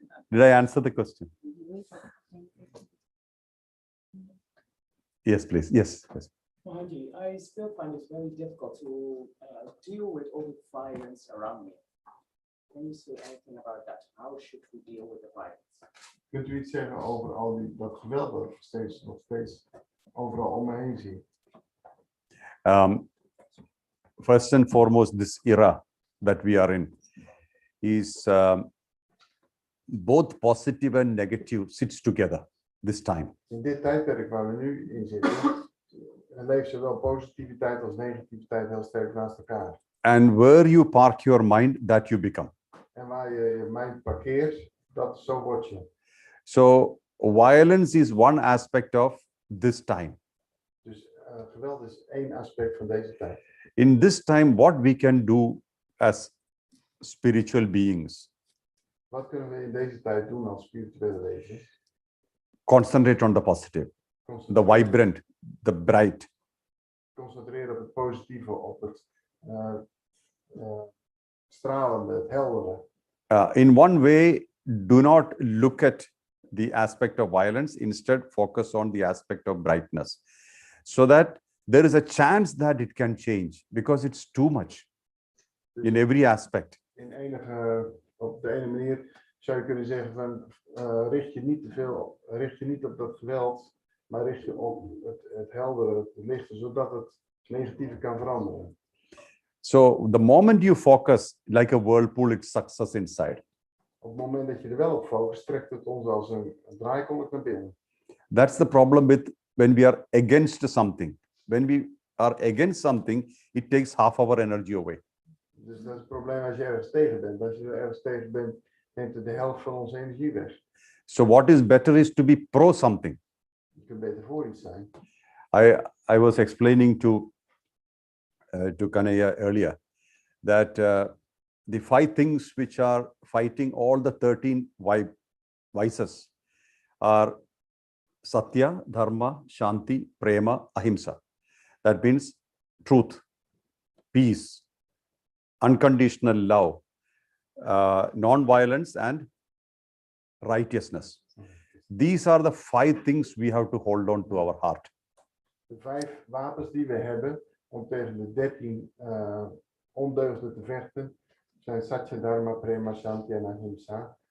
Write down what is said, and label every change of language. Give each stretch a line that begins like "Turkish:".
English: Did I answer the question? Yes, please. Yes. Mohanji, I still find it very difficult to deal with all the violence around me. Can you say anything about that? How should we deal with the violence?
Dutch: Kunt u iets zeggen over al dat geweld dat ik nog steeds overal om me heen zie?
English: First and foremost, this era that we are in is both positive and negative sits together this time.
Dutch: In dit tijdperk waar we nu in zitten, leeft zowel positiviteit als negativiteit heel sterk naast elkaar.
English: And where you park your mind, that you become.
Dutch: En waar je mind parkeert, zo word je.
English: So violence is one aspect of this time.
Dutch: Dus geweld is één aspect van deze tijd.
English: In this time, what we can do as spiritual beings,
Dutch: Wat kunnen we in deze tijd doen als spirituele wezens?
English: concentrate on the positive, the vibrant, the bright.
Dutch: Concentreren op het positieve, op het stralende, het heldere.
English: In one way, do not look at the aspect of violence, instead focus on the aspect of brightness, so that there is a chance that it can change, because it's too much in every aspect.
Dutch: Op de ene manier zou je kunnen zeggen van richt je niet op dat geweld, maar richt je op het heldere, het lichte, zodat het negatieve kan veranderen.
English: So the moment you focus like a whirlpool, it sucks us inside.
Dutch: Op het moment dat je er wel op focust, trekt het ons als een draaikolk naar binnen.
English: That's the problem with when we are against something. When we are against something, it takes half our energy away.
Dutch: Dus dat is het probleem als je ergens tegen bent. Als je er ergens tegen bent, neemt het de helft van onze energie weg.
English: So what is better is to be pro something.
Dutch: Je kunt beter voor iets zijn.
English: I was explaining to Kanaya earlier that the 5 things which are fighting all the 13 vices are Satya, Dharma, Shanti, Prema, Ahimsa. That means truth, peace, unconditional love, non-violence, and righteousness. These are the 5 things we have to hold on to our heart.
Dutch: De 5 wapens die we hebben om tegen de 13 ondeugden te vechten zijn Satya, Dharma, Prema, Shanti en Ahimsa.